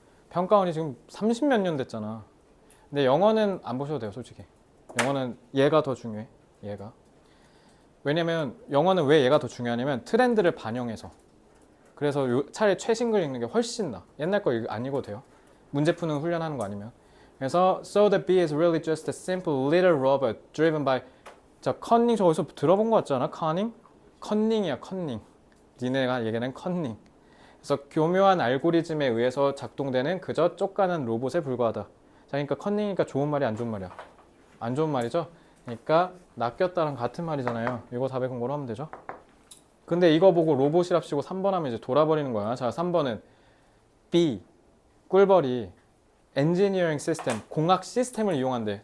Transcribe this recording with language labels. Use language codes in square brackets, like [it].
[ko] 평가원이 지금 30몇 년 됐잖아. 근데 영어는 안 보셔도 돼요, 솔직히. 영어는 얘가 더 중요해. 얘가. 왜냐면 영어는 왜 얘가 더 중요하냐면 트렌드를 반영해서. 그래서 차라리 최신 글 읽는 게 훨씬 나. 옛날 거 안 읽어도 돼요. 문제 푸는 훈련하는 거 아니면. 그래서 [en] so the bee is really just a simple little robot driven by [ko] 컨닝 저 어디서 들어본 거 같잖아. 컨닝이야. 니네가 얘기하는 컨닝. 그래서 교묘한 알고리즘에 의해서 작동되는 그저 쪽가는 로봇에 불과하다. 자, 그러니까 컨닝이니까 좋은 말이 안 좋은 말이야. 안 좋은 말이죠. 그러니까 낚였다랑 같은 말이잖아요. 이거 400원고로 하면 되죠. 근데 이거 보고 로봇이랍시고 3번 하면 이제 돌아버리는 거야. 자, 3번은 B 꿀벌이 엔지니어링 시스템, 공학 시스템을 이용한대.